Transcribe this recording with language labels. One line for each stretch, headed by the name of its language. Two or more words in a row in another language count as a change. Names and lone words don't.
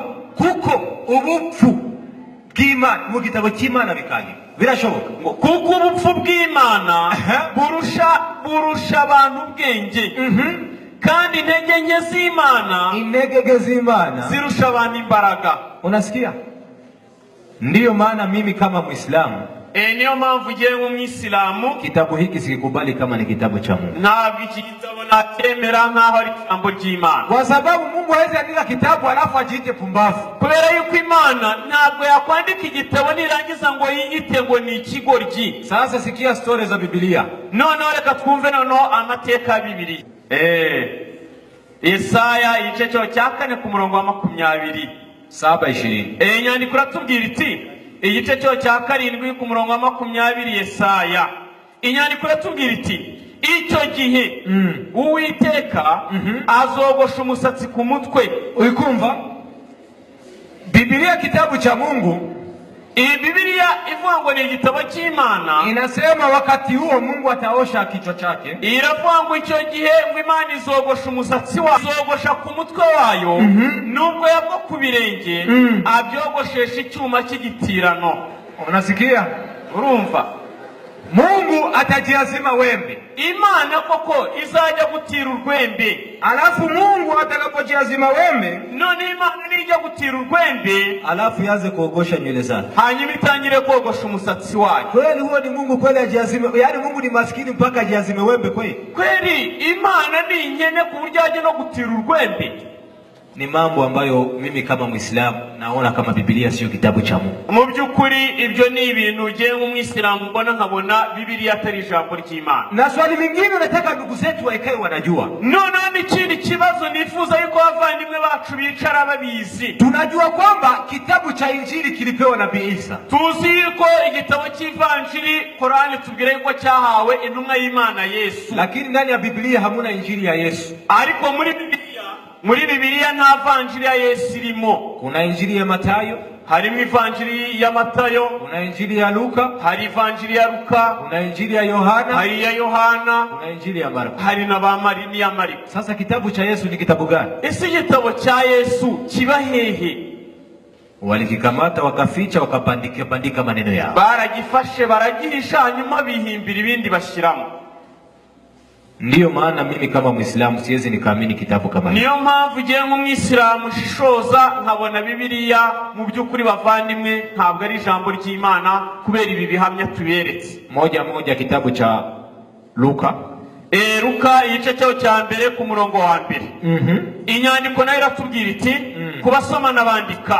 Kinyarwanda: Kuko ubupfu bw'Imana mu gitabo cy'Imana bikanye birashoboka. Kuko ubupfu bw'Imana burusha abantu ubwenge. Kandi intege z'Imana zirusha abantu imbaraga.
Swahili: Unasikia? Ndiyo maana mimi kama Muislamu,
Kinyarwanda: niyo mpamvu ugiye nk'Umwisilamu,
Swahili: kitabu hiki sikikubali kama ni kitabu cha Mungu.
Kinyarwanda: Ntabwo iki gitabo nacyemera nk'aho ari ijambo ry'Imana.
Swahili: Kwa sababu Mungu hawezi andika kitabu alafu ajiite pumbavu.
Kinyarwanda: Kubera yuko Imana ntabwo yakwandika igitabo nirangiza ngo yiyite ngo ni ikigoryi.
Swahili: Sasa sikia story za Biblia.
Kinyarwanda: Noneho reka twumve noneho amateka ya Bibiliya. Yesaya igice cyo cya 4 ku murongo wa 20. 7:20. Inyandiko iratubwira iti, igice cyo cya 7 ku murongo wa 20 Yesaya. Inyandiko iratubwira iti, icyo gihe Uwiteka azogosha umusatsi ku mutwe. Uri kumva?
Swahili: Biblia kitabu cha Mungu
Kinyarwanda: Bibiliya ivuga ngo ni igitabo cy'Imana.
Swahili: Inasema wakati huo Mungu ataosha kichwa chake.
Kinyarwanda: Iravuga ngo icyo gihe ngo Imana izogosha umusatsi wayo, izogosha ku mutwe wayo, nubwo yabwo ku birenge abyogoshesha icyuma cy'igitirano.
Swahili: Unasikia?
Kinyarwanda: Urumva?
Swahili: Mungu atajiazima wembe.
Kinyarwanda: Imana koko izajya gutira urwembe.
Swahili: Alafu Mungu atakapojiazima wembe,
Kinyarwanda: none Imana nijya gutira urwembe,
Swahili: alafu yaze kuogosha nywele zake.
Kinyarwanda: Hanyuma itangire kogosha umusatsi wayo.
Swahili: Kweli huo ni Mungu kweli ajiazime? Yaani Mungu ni maskini mpaka ajiazime wembe kweli?
Kinyarwanda: Kweli Imana ni inkene ku buryo ajya no gutira urwembe?
Swahili: Ni mambo ambayo mimi kama Muislamu naona kama Bibiliya sio kitabu cha Mungu.
Kinyarwanda: Mu byukuri ibyo ni ibintu je nk'Umwisilamu mbona nkabona Bibiliya atari ijambo ry'Imana.
Swahili: Na swali lingine nataka ndugu zetu waikae wanajua.
Kinyarwanda: None n'ikindi kibazo nifuza yuko abavandimwe bacu bicara babizi.
Swahili: Tunajua kwamba kitabu cha Injili kilipewa Nabii Isa.
Kinyarwanda: Tuzi yuko igitabo cy'Ivanjili Qur'an tubwira yuko cyahawe intumwa y'Imana Yesu.
Swahili: Lakini ndani ya Bibiliya hamuna Injili ya Yesu.
Kinyarwanda: Ariko muri Bibiliya nta vanjili ya Yesu irimo.
Swahili: Kuna Injili ya Matayo,
Kinyarwanda: harimo ivanjili ya Matayo,
Swahili: kuna Injili ya Luka,
Kinyarwanda: hari ivanjili ya Luka,
Swahili: kuna Injili ya Yohana,
Kinyarwanda: hari ya Yohana,
Swahili: kuna Injili ya Marko,
Kinyarwanda: hari na ba Marini ya Mariko.
Swahili: Sasa kitabu cha Yesu ni kitabu gani?
Kinyarwanda: Ese igitabo cha Yesu kiba hehe?
Swahili: Walikikamata wakaficha wakapandika maneno yao.
Kinyarwanda: Baragifashe baragihisha hanyuma bihimbira ibindi bashiramo.
Swahili: Ndiyo maana mimi kama Muislamu siwezi nikaamini kitabu kama hiki.
Kinyarwanda: Niyo mpamvu je nk'Umwisilamu Mushishoza nkabona Bibiliya mu byukuri bavandimwe ntabwo ari ijambo ry'Imana kubera ibi bihamya tuberetse.
Swahili: Moja kitabu cha Luka.
Kinyarwanda: Luka igice cyaho cya mbere ku murongo wa mbere. Inyandiko nayo iratubwira iti kubasoma n'abandika.